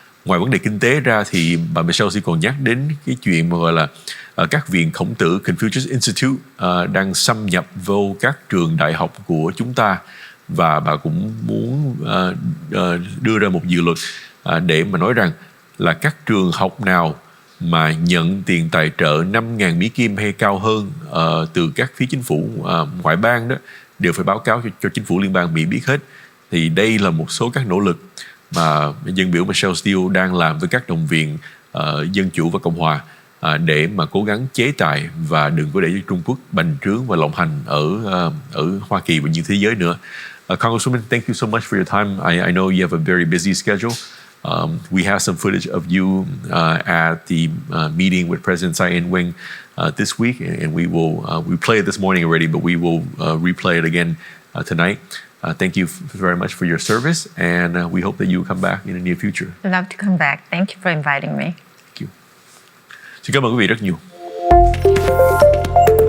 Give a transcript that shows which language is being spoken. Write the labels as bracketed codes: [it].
[vi] Ngoài vấn đề kinh tế ra thì bà Michelle còn nhắc đến cái chuyện mà gọi là các viện khổng tử Confucius Institute đang xâm nhập vô các trường đại học của chúng ta, và bà cũng muốn đưa ra một dự luật để mà nói rằng là các trường học nào mà nhận tiền tài trợ 5.000 Mỹ Kim hay cao hơn từ các phía chính phủ ngoại bang đó đều phải báo cáo cho chính phủ liên bang Mỹ biết hết. Thì đây là một số các nỗ lực mà dân biểu Michelle Steele đang làm với các đồng viện Dân Chủ và Cộng Hòa để mà cố gắng chế tài và đừng có để cho Trung Quốc bành trướng và lộng hành ở Hoa Kỳ và những thế giới nữa. [en] Congresswoman, thank you so much for your time. I know you have a very busy schedule. We have some footage of you at the meeting with President Tsai Ing-wen this week, and we played it this morning already, but we will replay it again tonight. Thank you very much for your service, and we hope that you come back in the near future. I'd love to come back. Thank you for inviting me. Thank you. [vi] Xin cảm ơn quý vị rất nhiều.